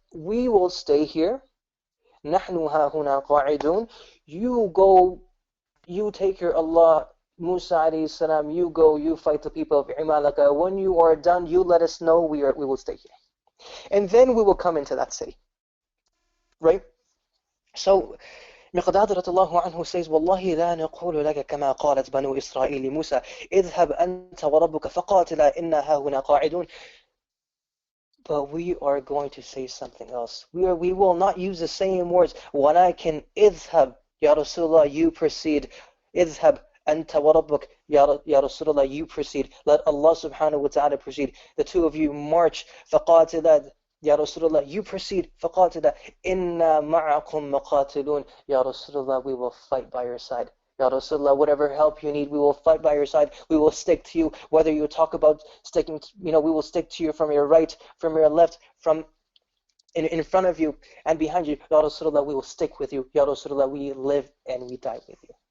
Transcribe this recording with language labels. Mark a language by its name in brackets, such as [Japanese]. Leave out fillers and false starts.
[English] we will stay here. [Arabic] نحن ها هنا قاعدون. [English] You go, you take your Allah. Musa alayhi salam, you go, you fight the people of Imalaka. When you are done, you let us know, we will stay here. And then we will come into that city. Right? So, Miqdad radiallahu anhu says, [Arabic] والله لا نقول لك كما قالت بنو إسرائيل لموسى اذهب أنت وربك فقاتلا إنا ها هنا قاعدون. [English] But we are going to say something else. We will not use the same words. [Arabic] ولكن اذهب يا رسول الله, [English] you proceed. [Arabic] اذهب أنت وربك يا رسول الله, [English] you proceed. Let Allah subhanahu wa ta'ala proceed. The two of you march. [Arabic] فقاتلا يا رسول الله, [English] you proceed. [Arabic] فقاتلا إنا معكم مقاتلون. يا رسول الله, [English] we will fight by your side. Ya Rasulullah, whatever help you need, we will fight by your side. We will stick to you. Whether you talk about sticking, we will stick to you from your right, from your left, from in front of you and behind you. Ya Rasulullah, we will stick with you. Ya Rasulullah, we live and we die with you.